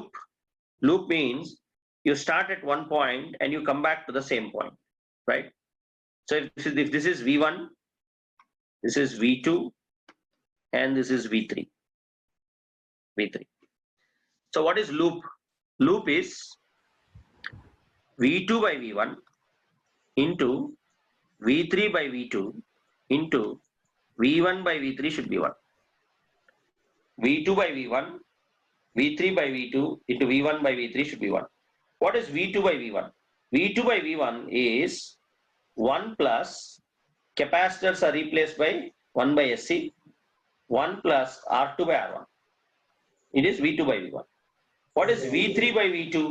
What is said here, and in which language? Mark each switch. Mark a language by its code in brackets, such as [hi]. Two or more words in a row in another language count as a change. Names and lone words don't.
[en] Loop means you start at one point and you come back to the same point, right? So if this is V1, this is V2, and this is V3. So what is loop? Loop is V2 by V1 into V3 by V2 into V1 by V3 should be 1. V2 by V1, V3 by V2 into V1 by V3 should be 1. What is V2 by V1? V2 by V1 is 1 plus capacitors are replaced by 1 by SC, 1 plus R2 by R1. It is V2 by V1. What is V3 by V2?